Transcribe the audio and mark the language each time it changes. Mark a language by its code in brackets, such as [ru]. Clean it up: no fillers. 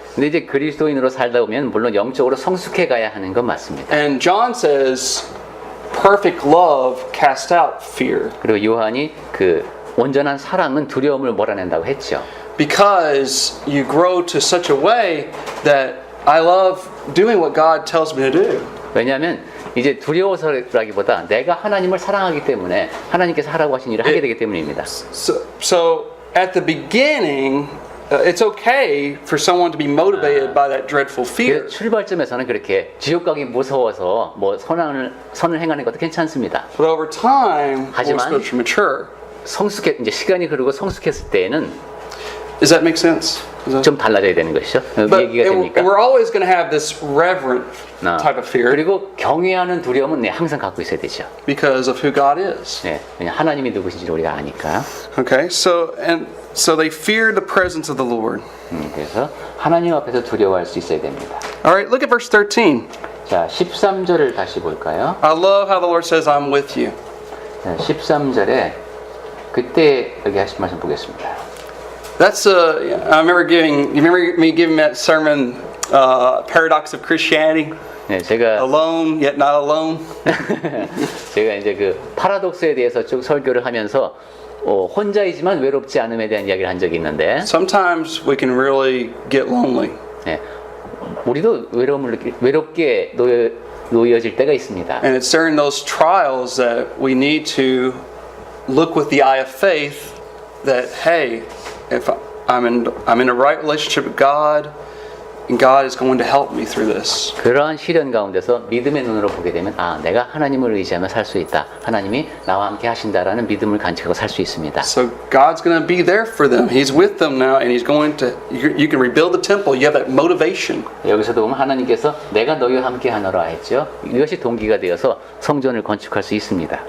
[ko] 근데 이제 그리스도인으로 살다 보면 물론 영적으로 성숙해 가야 하는 건 맞습니다. [en] And John says, perfect love casts out fear. [ko] 그리고 요한이 그 온전한 사랑은 두려움을 몰아낸다고 했죠. [en] Because you grow to such a way that I love doing what God tells me to do. [ko] 왜냐하면 이제 두려워서라기보다 내가 하나님을 사랑하기 때문에 하나님께서 하라고 하신 일을 하게 되기 때문입니다. [en] So at the beginning, it's okay for someone to be motivated by that dreadful fear. [ko] 출발점에서는 그렇게 지옥 가기 무서워서 뭐 선을 행하는 것도 괜찮습니다. [en] But over time, we're [ko] 하지만 [en] supposed to mature. [ko] 이제 시간이 흐르고 성숙했을 때에는 [en] Does that make sense? [ko] 좀 달라져야 되는 것이죠. [en] But [ko] 얘기가 됩니까? [en] we're always going to have this reverent type of fear [ko] 그리고 경외하는 두려움은 항상 갖고 있어야 되죠. [en] because of who God is. [ko] 네, 왜냐 하나님이 누구신지 우리가 아니까. [en] Okay, so they feared the presence of the Lord. [ko] 그래서 하나님 앞에서 두려워할 수 있어야 됩니다. [en] All right, look at verse 13. [ko] 자, 13절을 다시 볼까요? [en] I love how the Lord says, "I'm with you." [ko] 자, 13절에 그때 여기 하신 말씀 보겠습니다. [en] That's I remember me giving that sermon, Paradox of Christianity. [ko] 네, 제가 [en] Alone yet not alone. [ko] 제가 이제 그 파라독스에 대해서 쭉 설교를 하면서 혼자이지만 외롭지 않음에 대한 이야기를 한 적이 있는데 [en] Sometimes we can really get lonely. [ko] 네, 우리도 외롭게 놓여질 때가 있습니다. [en] And it's during those trials that we need to look with the eye of faith that, hey, if I'm in a right relationship with God, and God is going to help me through this. [ko] 그러한 시련 가운데서 믿음의 눈으로 보게 되면 아, 내가 하나님을 의지하며 살 수 있다. 하나님이 나와 함께 하신다라는 믿음을 간직하고 살 수 있습니다. [en] So God's going to be there for them. He's with them now, and He's going to. You can rebuild the temple. You have that motivation. [ko] 여기서도 보면 하나님께서 내가 너희와 함께 하노라 했죠. 이것이 동기가 되어서 성전을 건축할 수 있습니다.